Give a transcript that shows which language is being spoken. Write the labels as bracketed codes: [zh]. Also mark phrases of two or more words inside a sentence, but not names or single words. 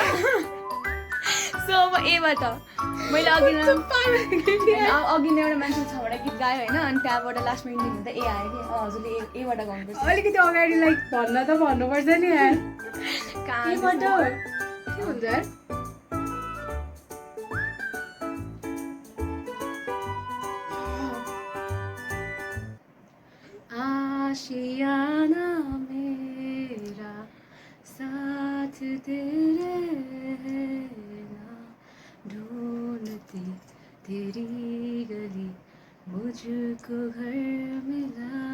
[ne] सो अब एबाट मैले अघि नै एउटा मान्छे 6वटा गीत गायो होइन, अनि त्यहाँबाट लास्टमा इन्डिङ हुँदा ए आयो कि हजुरले एबाट गाउनुपर्छ। अलिकति अगाडि लाइक भन्न त भन्नुपर्छ नि यार। कहाँबाट के हुन्छ यार? [hi] आशियाना मेरा साथ तेरे रहना, ढूंढती तेरी गली मुझको घर मिला।